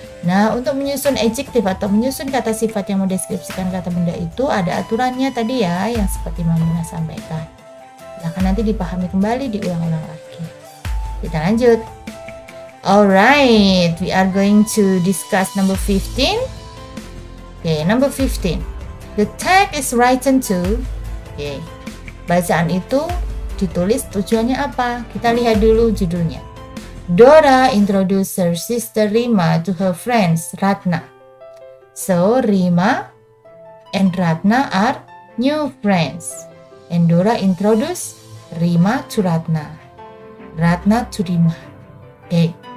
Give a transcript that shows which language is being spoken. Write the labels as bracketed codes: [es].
[id] Nah, untuk menyusun adjective atau menyusun kata sifat yang mendeskripsikan kata benda itu ada aturannya tadi ya, yang seperti Mamina sampaikan. Silahkan nanti dipahami kembali, diulang-ulang lagi. Kita lanjut. [en] Alright, we are going to discuss number 15. Okay, number 15. The text is written to. Okay. [id] Bacaan itu ditulis tujuannya apa? Kita lihat dulu judulnya. [en] Dora introduced her sister Rima to her friends Ratna. So Rima and Ratna are new friends. And Dora introduced Rima to Ratna. Ratna to Rima. Okay.